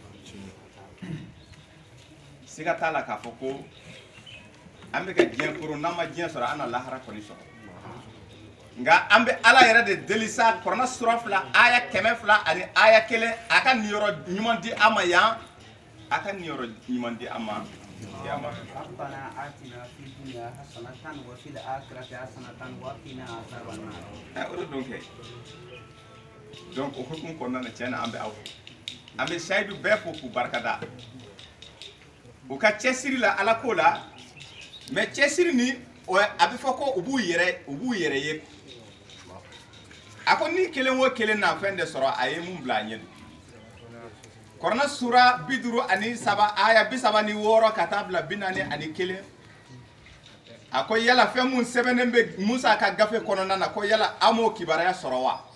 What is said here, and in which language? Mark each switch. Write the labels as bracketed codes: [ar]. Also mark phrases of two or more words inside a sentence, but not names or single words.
[bm] siga t'a la k'a fɔ ko an bɛ ka diɲɛ koro n'an ma diɲɛ sɔrɔ an na lahara kɔni sɔrɔ nka an bɛ ala yɛrɛ de deli sa kuranɛ sura 2 aya 100 ani aya 1 a ka niyɔrɔ ɲuman di an ma yan a ka niyɔrɔ ɲuman di an ma [ar] ربنا آتنا في الدنيا حسنة وفي الآخرة حسنة وقنا عذاب النار. [bm] o de don kɛ donc o hukumu kɔnɔna na tiɲɛ na an bɛ aw an bɛ sayidu bɛɛ fo k'u barikada u ka cɛsiri la ala ko la mais cɛsiri ni a bɛ fɔ ko u b'u yɛrɛ ye a ko ni kelen o kelen na fɛn de sɔrɔ a ye mun bila a ɲɛ kuranɛ sura 57 aya 36 ka taa bila 41 a ko yala fɛn mun sɛbɛnnen bɛ Musa ka gafe kɔnɔna na ko yala an m'o kibaruya sɔrɔ wa